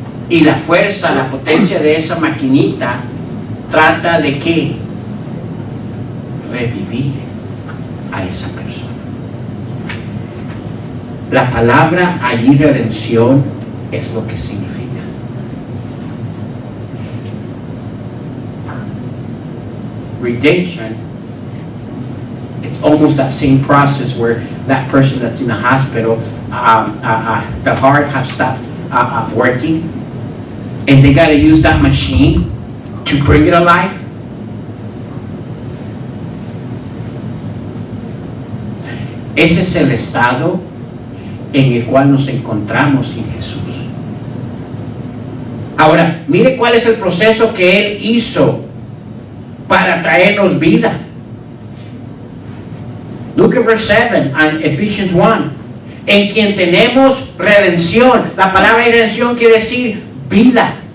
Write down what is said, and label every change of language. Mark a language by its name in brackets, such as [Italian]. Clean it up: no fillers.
[Spanish] Y la fuerza, la potencia de esa maquinita trata de ¿qué? Revivir a esa persona. La palabra allí redención es lo que significa. [English] Redemption, it's almost that same process where that person that's in the hospital, the heart has stopped working, and they got to use that machine to bring it alive. [Spanish] Ese es el estado en el cual nos encontramos sin Jesús. Ahora, mire cuál es el proceso que Él hizo para traernos vida. [English] Look at verse 7 and Ephesians 1. [Spanish] En quien tenemos redención. La palabra redención quiere decir vida.